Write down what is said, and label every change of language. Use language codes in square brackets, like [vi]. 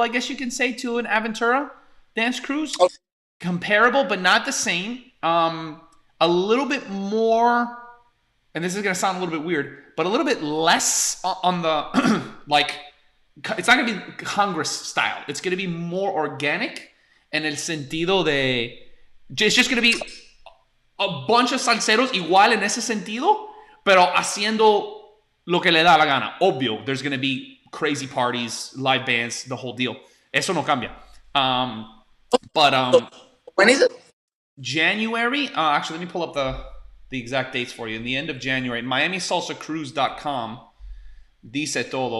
[en] I guess you can say to an Aventura dance cruise. Okay. Comparable, but not the same. A little bit more, and this is going to sound a little bit weird, but a little bit less on the like. It's not going to be Congress style. It's going to be more organic, [es] en el sentido de. [en] It's just going to be a bunch of [es] salseros igual en ese sentido, pero haciendo lo que le da la gana. [en] Obvio, there's going to be crazy parties, live bands, the whole deal. [es] Eso no cambia. But [en] So when is it? January. Actually, let me pull up the. the exact dates for you. In the end of January, MiamiSalsaCruise.com [es] dice todo.